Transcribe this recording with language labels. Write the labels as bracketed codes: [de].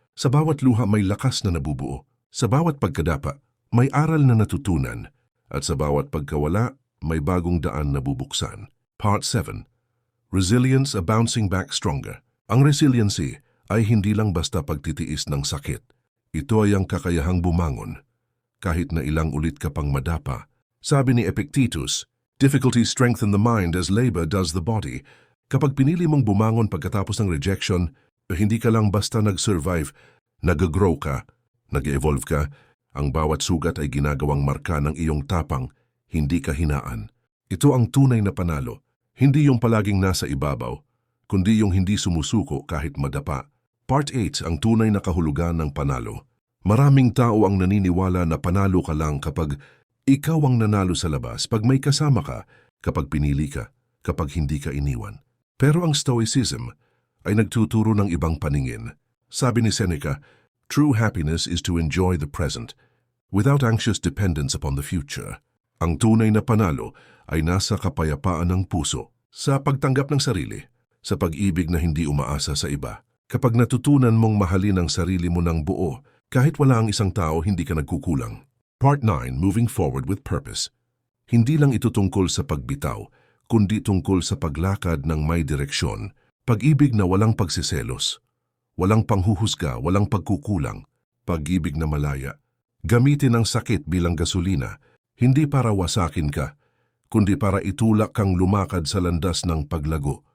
[tl] Sa bawat luha may lakas na nabubuo. Sa bawat pagkadapa, may aral na natutunan. At sa bawat pagkawala, may bagong daan na bubuksan. [en] Part 7. Resilience, a bouncing back stronger. [tl] Ang resiliency ay hindi lang basta pagtitiis ng sakit. Ito ay ang kakayahang bumangon. Kahit na ilang ulit ka pang madapa. Sabi ni [en] Epictetus, difficulties strengthen the mind as labor does the body. [tl] Kapag pinili mong bumangon pagkatapos ng rejection, hindi ka lang basta nag-survive, nag-grow ka, Nag-evolve ka, ang bawat sugat ay ginagawang marka ng iyong tapang, hindi kahinaan. Ito ang tunay na panalo, hindi yung palaging nasa ibabaw, kundi yung hindi sumusuko kahit madapa. [en] Part 8, [tl] ang tunay na kahulugan ng panalo. Maraming tao ang naniniwala na panalo ka lang kapag ikaw ang nanalo sa labas, pag may kasama ka, kapag pinili ka, kapag hindi ka iniwan. Pero ang Stoicism ay nagtuturo ng ibang paningin. Sabi ni [en] Seneca, true happiness is to enjoy the present, without anxious dependence upon the future. [tl] Ang tunay na panalo ay nasa kapayapaan ng puso, sa pagtanggap ng sarili, sa pag-ibig na hindi umaasa sa iba. Kapag natutunan mong mahalin ang sarili mo ng buo, kahit wala ang isang tao, hindi ka nagkukulang. [en] Part 9, moving forward with purpose. [tl] Hindi lang ito tungkol sa pagbitaw, kundi tungkol sa paglakad ng may direksyon. Pag-ibig na walang pagsiselos, walang panghuhusga, walang pagkukulang. Pag-ibig na malaya. Gamitin ang sakit bilang gasolina, hindi para wasakin ka, kundi para itulak kang lumakad sa landas ng paglago.